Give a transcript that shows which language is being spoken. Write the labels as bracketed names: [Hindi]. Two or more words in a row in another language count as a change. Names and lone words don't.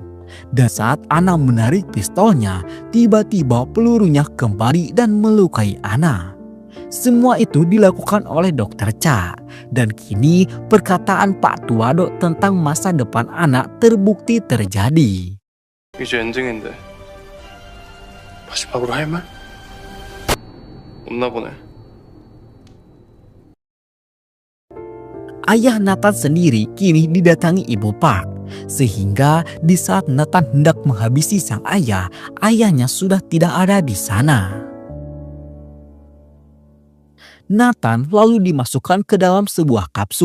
[Indonesian] Dan saat Anna menarik pistolnya, tiba-tiba pelurunya kembali dan melukai Anna. Semua itu dilakukan oleh Dr. Cha. Dan kini perkataan Pak Tuado tentang masa depan Anna terbukti terjadi. [Korean] 이제 엔딩인데 마지막으로 할 말? 없나 보네. [Indonesian] Ayah Nathan sendiri kini didatangi Ibu Park. Sehingga di saat Nathan hendak menghabisi sang ayah, ayahnya sudah tidak ada di sana. Nathan lalu dimasukkan ke dalam sebuah kapsul.